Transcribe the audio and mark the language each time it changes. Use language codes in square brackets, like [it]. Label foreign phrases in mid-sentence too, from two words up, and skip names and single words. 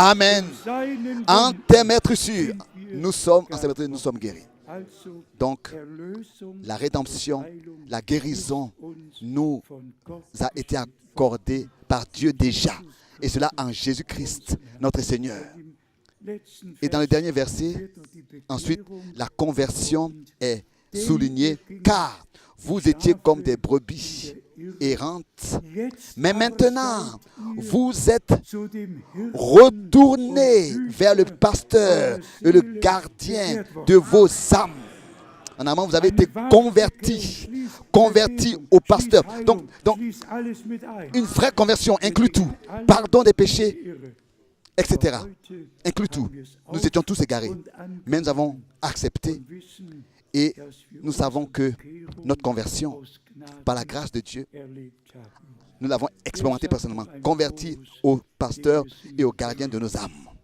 [fr] En tes meurtrissures, nous sommes guéris. [de] Also [fr] Donc, [de] Erlösung [fr] la rédemption, [de] und Heilung [fr] la guérison [de] uns [fr] nous [de] von Gott [fr] a été accordée par Dieu déjà. Et cela en Jésus-Christ, notre Seigneur. [de] im letzten [fr] Et dans le dernier verset, [de] wird noch die [fr] ensuite, [de] Bekehrung [fr] la conversion est soulignée, car vous étiez comme des brebis errantes, [de] jetzt [fr] mais [de] aber [fr] maintenant, [de] seid ihr [fr] vous êtes [de] zu dem Hirten [fr] retournés vers le pasteur et le gardien de vos âmes. En amont, vous avez été convertis au pasteur. Donc, [de] schließt alles mit ein. [fr] une vraie conversion inclut tout. Pardon des péchés, etc. Inclut tout. Nous étions tous égarés, mais nous avons accepté et nous savons que notre conversion, par la grâce de Dieu, nous l'avons expérimenté personnellement, converti au pasteur et au gardien de nos âmes.